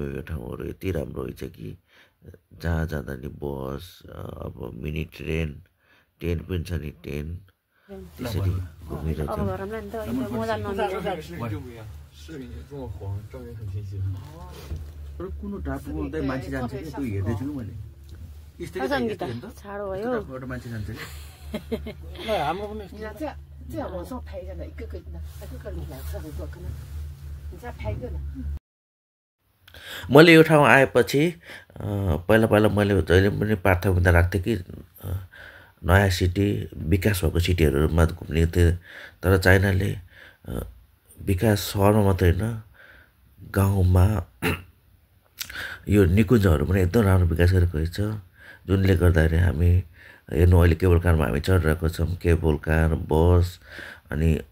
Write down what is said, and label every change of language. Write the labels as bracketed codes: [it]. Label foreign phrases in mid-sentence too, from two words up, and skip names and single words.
[ne] यो ठाउँहरू यति राम्रो रहेछ कि जहाँ जाँदा नि बस अब [en] mini train [ne] पनि छ नि ट्रेन त्यसरी घुमिरहेको छ। कुन टापु मान्छे जान्छ कि त्यो हेर्दै छु मैले। छाडो भयो मान्छे जान्छ हाम्रो पनि [zh] 这样往上拍一下呢，一个个两侧的做，可能你再拍一个呢。 [ne] मैले यो ठाउँ आएपछि पहिला पहिला मैले जहिले पनि प्राथमिकता राख्थेँ कि नयाँ सिटी विकास भएको सिटीहरूमा घुम्ने थिएँ तर चाइनाले विकास सहरमा मात्रै होइन गाउँमा यो निकुञ्जहरू पनि एकदम राम्रो विकास गरेको रहेछ जुनले गर्दाखेरि हामी हेर्नु अहिले केबल कारमा हामी चढिरहेको छौँ [en] cable car [ne] बस अनि